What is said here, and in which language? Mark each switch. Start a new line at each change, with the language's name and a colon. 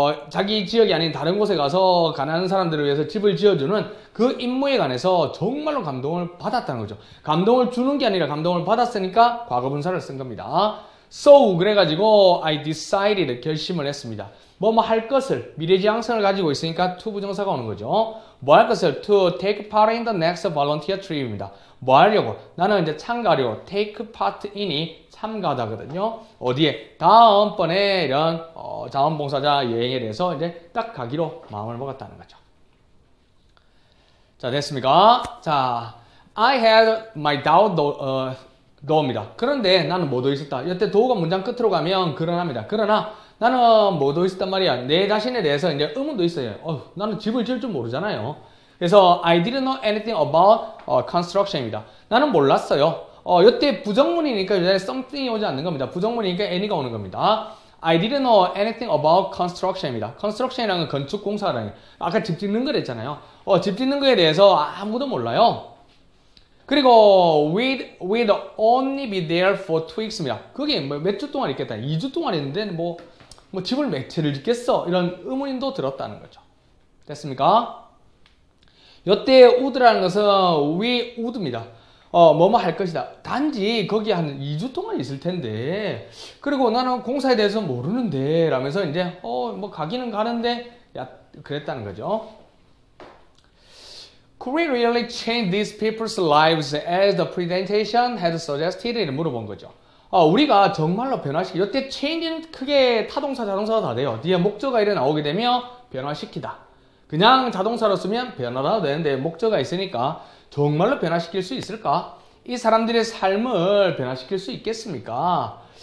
Korean: 자기 지역이 아닌 다른 곳에 가서 가난한 사람들을 위해서 집을 지어주는 그 임무에 관해서 정말로 감동을 받았다는 거죠. 감동을 주는 게 아니라 감동을 받았으니까 과거분사를 쓴 겁니다. So 그래가지고
English: I decided
Korean: 결심을 했습니다. 뭐 할 것을 미래지향성을 가지고 있으니까 to 부정사가 오는 거죠. 뭐 할 것을
English: to take part in the next volunteer trip입니다.
Korean: 뭐 하려고? 나는 이제 참가하려고
English: take part in
Korean: 이 참가하다거든요. 어디에? 다음번에 이런 자원봉사자 여행에 대해서 이제 딱 가기로 마음을 먹었다는 거죠. 자, 됐습니까? 자,
English: I had my doubt though입니다.
Korean: 그런데 나는 뭐도 있었다. 이때 though가 문장 끝으로 가면 그러나입니다. 그러나 나는 뭐도 있었단 말이야. 내 자신에 대해서 이제 의문도 있어요. 나는 집을 지을 줄 모르잖아요.
English: 그래서 I didn't know anything about construction입니다.
Korean: 나는 몰랐어요. 이때 부정문이니까 이제 something이 오지 않는 겁니다. 부정문이니까 any가 오는 겁니다.
English: I didn't know anything about construction입니다.
Korean: construction이라는 건 건축 공사라는 거. 아까 집 짓는 거 했잖아요. 집 짓는 거에 대해서 아무도 몰라요. 그리고
English: we'd only be there for 2weeks입니다.
Korean: 그게 몇 주 동안 있겠다. 2주 동안 있는데 뭐 집을 몇 채를 짓겠어? 이런 의문도 들었다는 거죠. 됐습니까? 이때 would라는 것은
English: we would
Korean: 입니다. 뭐뭐 할 것이다. 단지 거기 한 2주 동안 있을 텐데, 그리고 나는 공사에 대해서 모르는데, 라면서 이제, 뭐 가기는 가는데, 그랬다는 거죠.
English: Could we really change these people's lives as the presentation had suggested?
Korean: 이렇게 물어본 거죠. 우리가 정말로 변화시키다. 이때 change는 크게 타동사, 자동사가 다 돼요. 뒤에 목적어가 이래 나오게 되면 변화시키다. 그냥 자동사로 쓰면 변화라도 되는데 목적어가 있으니까 정말로 변화시킬 수 있을까? 이 사람들의 삶을 변화시킬 수 있겠습니까?